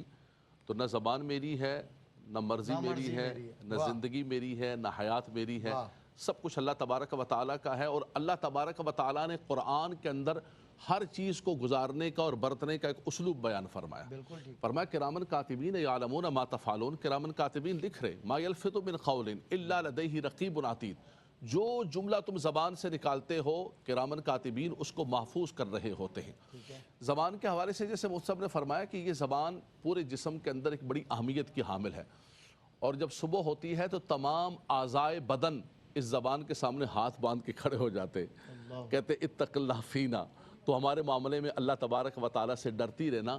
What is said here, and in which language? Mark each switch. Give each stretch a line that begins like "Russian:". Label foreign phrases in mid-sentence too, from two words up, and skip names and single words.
Urdu: تو نہ زبان میری ہے, نہ مرضی میری ہے, نہ زندگی میری ہے, نہ حیات میری ہے, سب کچھ اللہ تبارک و تعالیٰ کا ہے. اور اللہ تبارک و تعالیٰ نے قرآن کے اندر ہر چیز کو گزارنے کا اور برتنے کا ایک اسلوب بیان فرمایا. فرمایا
Arabic: کرامن کاتبین یعلمون ما تفعلون,
Urdu: کرامن کاتبین لکھ رہے,
Arabic: ما یلفظ من قول الا لدیہ رقیب عتید,
Urdu: جو جملہ تم زبان سے نکالتے ہو کرامن کاتبین اس کو محفوظ کر رہے ہوتے ہیں. زبان کے حوالے سے جیسے مصطفیٰ نے فرمایا کہ یہ زبان پورے جسم کے اندر ایک بڑی اہمیت کی حامل ہے, اور جب صبح ہوتی ہے تو تمام اعضائے بدن اس زبان کے سامنے ہاتھ باندھ کے کھڑے ہو جاتے, کہتے
Arabic: اتق اللہ فینا,
Urdu: تو ہمارے معاملے میں اللہ تبارک و تعالیٰ سے ڈرتی رہنا.